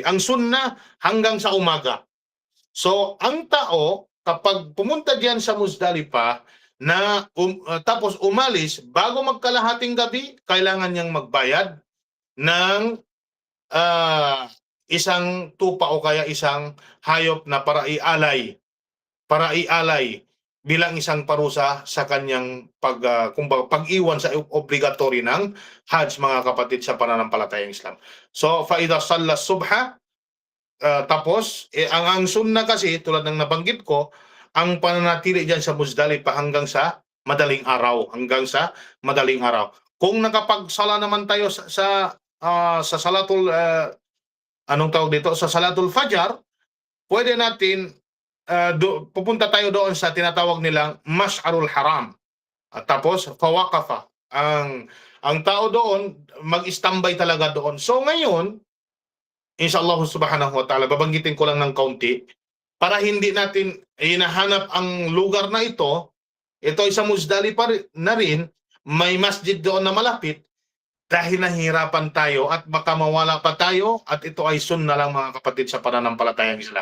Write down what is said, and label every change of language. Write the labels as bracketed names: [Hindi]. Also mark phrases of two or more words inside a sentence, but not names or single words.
[Filipino] Ang sunnah hanggang sa umaga. So, ang tao, kapag pumunta dyan sa Muzdalifah, tapos umalis, bago magkalahating gabi, kailangan niyang magbayad ng isang tupa o kaya isang hayop na para ialay bilang isang parusa sa kanyang pag-iwan sa obligatory ng Hajj, mga kapatid sa pananampalatayang Islam. So, [Arabic] فإذا صلى الصبح, [Filipino] tapos, ang sunnah kasi, tulad ng nabanggit ko, ang pananatili dyan sa Muzdalifah hanggang sa madaling araw. Hanggang sa madaling araw. Kung nakapagsala naman tayo sa salatul anong tawag dito, sa Salatul Fajar, pwede natin pupunta tayo doon sa tinatawag nilang Mash'arul Haram. At tapos fawaqafa. Ang tao doon mag-standby talaga doon. So ngayon, [Arabic] إن شاء الله سبحانه وتعالى, [Filipino] babanggitin ko lang ng kaunti para hindi natin hinahanap ang lugar na ito. Ito ay sa Muzdalifa na rin, may masjid doon na malapit dahil nahihirapan tayo at baka mawala pa tayo at ito ay sunna lang mga kapatid sa pananampalatayang Islam.